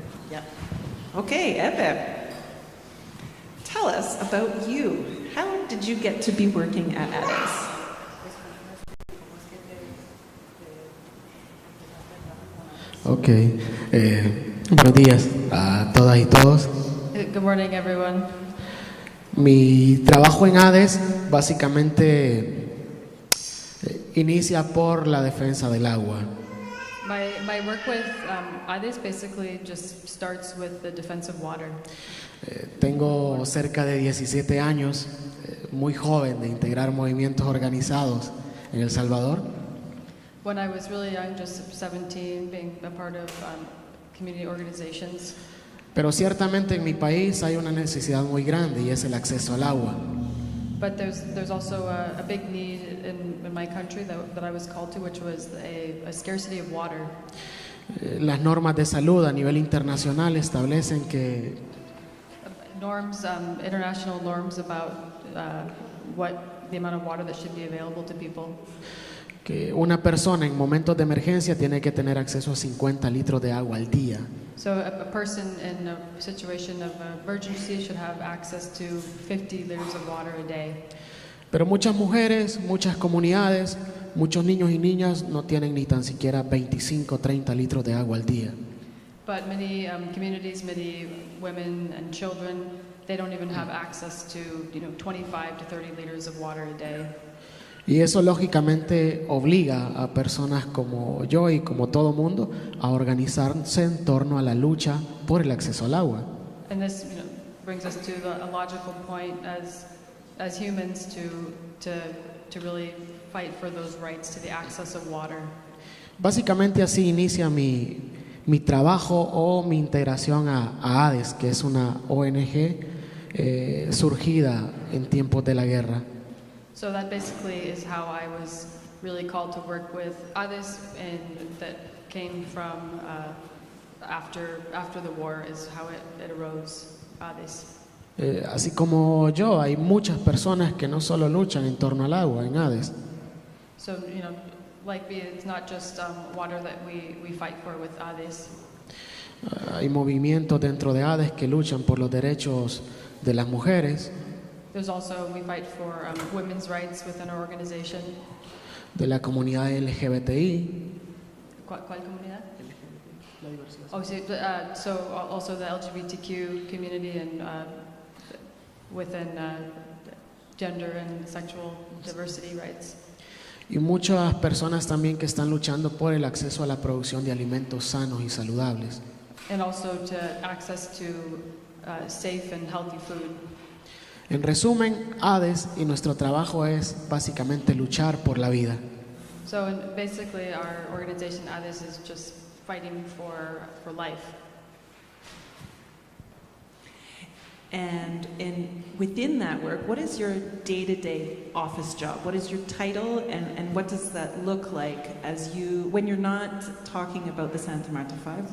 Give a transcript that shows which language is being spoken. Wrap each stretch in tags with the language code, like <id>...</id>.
<en>Yeah. Okay, Edward, tell us about you. How did you get to be working at ADES?</en> <es>Ok, buenos días a todas y todos.</es> <en>Good morning, everyone.</en> <es>Mi trabajo en ADES básicamente inicia por la defensa del agua.</es> <en>My work with ADES basically just starts with the defense of water.</en> <es>Tengo cerca de 17 años, muy joven, de integrar movimientos organizados en El Salvador.</es> <en>When I was really young, just 17, being a part of community organizations.</en> <es>Pero ciertamente en mi país hay una necesidad muy grande y es el acceso al agua.</es> <en>But there's also a big need in my country that I was called to, which was a scarcity of water.</en> <es>Las normas de salud a nivel internacional establecen que</es> <en>international norms about the amount of water that should be available to people.</en> <es>Que una persona en momentos de emergencia tiene que tener acceso a 50 litros de agua al día.</es> <en>So a person in a situation of emergency should have access to 50 liters of water a day.</en> <es>Pero muchas mujeres, muchas comunidades, muchos niños y niñas no tienen ni tan siquiera 25, 30 litros de agua al día.</es> <en>But many communities, many women and children, they don't even have access to 25 to 30 liters of water a day.</en> <es>Y eso lógicamente obliga a personas como yo y como todo mundo a organizarse en torno a la lucha por el acceso al agua.</es> <en>And this brings us to a logical point as humans to really fight for those rights to the access of water.</en> <es>Básicamente así inicia mi trabajo o mi integración a ADES, que es una ONG surgida en tiempos de la guerra.</es> <en>So that basically is how I was really called to work with ADES, and that came from after the war is how it arose, ADES.</en> <es>Así como yo, hay muchas personas que no solo luchan en torno al agua en ADES.</es> <en>So like me, it's not just water that we fight for with ADES.</en> <es>Hay movimientos dentro de ADES que luchan por los derechos de las mujeres.</es> <en>There's also, we fight for women's rights within our organization.</en> <es>de la comunidad LGBTI, ¿Cuál comunidad?</es> <en>Oh, so also the LGBTQ community and within gender and sexual diversity rights.</en> <es>y muchas personas también que están luchando por el acceso a la producción de alimentos sanos y saludables.</es> <en>And also to access to safe and healthy food.</en> <es>En resumen, ADES y nuestro trabajo es básicamente luchar por la vida.</es> <en>So basically our organization, ADIS, is just fighting for life. And within that work, what is your day-to-day office job? What is your title, and what does that look like when you're not talking about the Santa Marta 5?</en>